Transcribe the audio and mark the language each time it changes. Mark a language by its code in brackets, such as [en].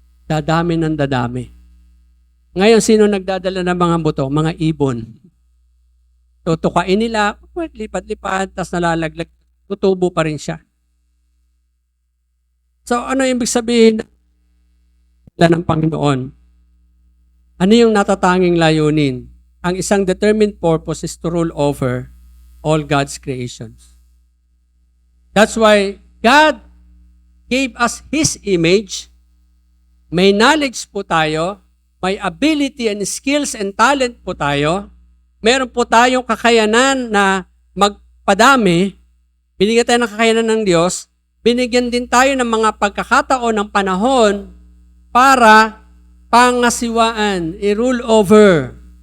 [tl] Dadami ng dadami. Ngayon, sino nagdadala ng mga buto? Mga ibon. Tutukain nila, lipat-lipat, tapos nalalaglag, tutubo pa rin siya. So, ano ibig sabihin ng Panginoon? Ano yung natatanging layunin? [en] Ang isang determined purpose is to rule over all God's creations. That's why God gave us His image. [tl] May knowledge po tayo. May ability and skills and talent po tayo. Meron po tayong kakayanan na magpadami. Binigyan tayo ng kakayanan ng Diyos. Binigyan din tayo ng mga pagkakataon ng panahon para pangasiwaan, i-rule over.